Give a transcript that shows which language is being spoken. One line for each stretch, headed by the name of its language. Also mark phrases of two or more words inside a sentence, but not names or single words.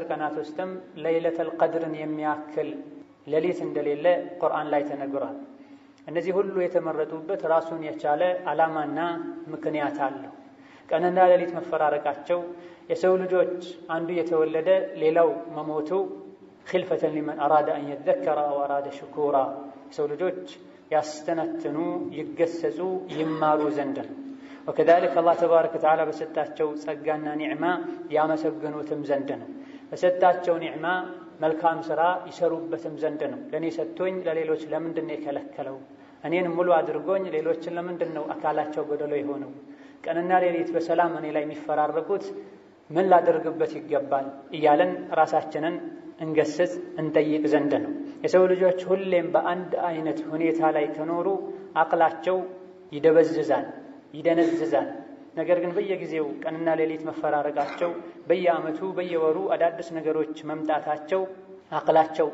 Amharic: ቀናት ውስጥም ለይለተል ቀድርን የሚያክል ሌሊት እንደሌለ ቁርአን ላይ ተነግሯል እነዚህ ሁሉ የተመረጡበት ራሱን የቻለ ዓላማና ምክንያት አለው ቀንና ሌሊት መፈራረቃቸው የሰው ልጆች አንዱ የተወለደ ሌላው መሞቱ
Arabic: خلفة لمن أراد أن يذكر أو أراد شكورا
Amharic: የሰው ልጆች ያስተነትኑ ይገሰጹ ይማሩ ዘንድ
Arabic: وكذلك الله تبارك وتعالى
Amharic: በሰጣቸው ጸጋና ኒዕማ ያመሰግኑትም ዘንድ ነው በሰጣቸው ኒዕማ መልካም ሥራ ይሰሩበትም ዘንድ ነው ለኔ ሰጥቶኝ ለሌሎች ለምንድነው የከለከለው እኔን ሙሉ አድርጎኝ ሌሎችን ለምንድነው አካላቸው ጎደሎ የሆነው ቀንና ሌሊት በሰላም እኔ ላይ የሚፈራረቁት ምን ላደርግበት ይገባል እያለን ራሳችንን እንገስጽ እንጠይቅ ዘንድ ነው የሰው ልጆች ሁሌም በአንድ አይነት ሁኔታ ላይ ከኖሩ አቅላቸው ይደበዝዛል፣ ይደነዝዛል። ነገር ግን በየጊዜው ቀንና ሌሊት መፈራረቃቸው፣ በየዓመቱ በየወሩ አዳዲስ ነገሮች መምጣታቸው አቅላቸው